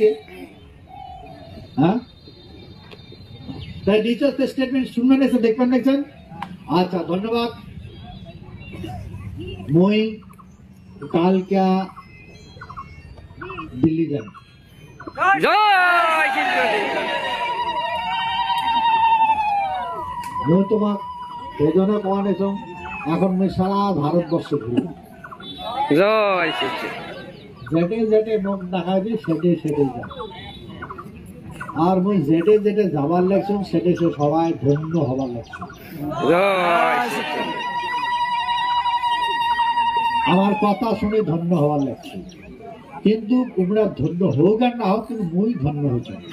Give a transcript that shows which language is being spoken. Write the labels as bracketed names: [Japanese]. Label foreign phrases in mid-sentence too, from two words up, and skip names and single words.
[Bangla] হ্যাঁ, তাই টিচার স্টেটমেন্ট শুনবেন, এসে দেখবেন, দেখছেন। [Rangpuri] আচ্ছা, ধন্যবাদ। মই কালকা দিল্লি যান। জয় শিবচণ্ডী। মই তোমাক এজনে কোৱা নাইছো, এখন মই সারা ভারতবর্ষ ঘুরি, জয় শিবচণ্ডী। যেটে যেটে মুখ দেখাবি সেটে সেটে যা। আর মই যেটে যেটে যাবার লাগছুন সেটে সে সবাই ধন্য হবার লাগছে। জয় শিবচণ্ডী। আমার কথা শুনে ধন্য হওয়ার লাগছে, কিন্তু তোমরা ধন্য হোক আর না হোক, কিন্তু মই ধন্য হয়েছে।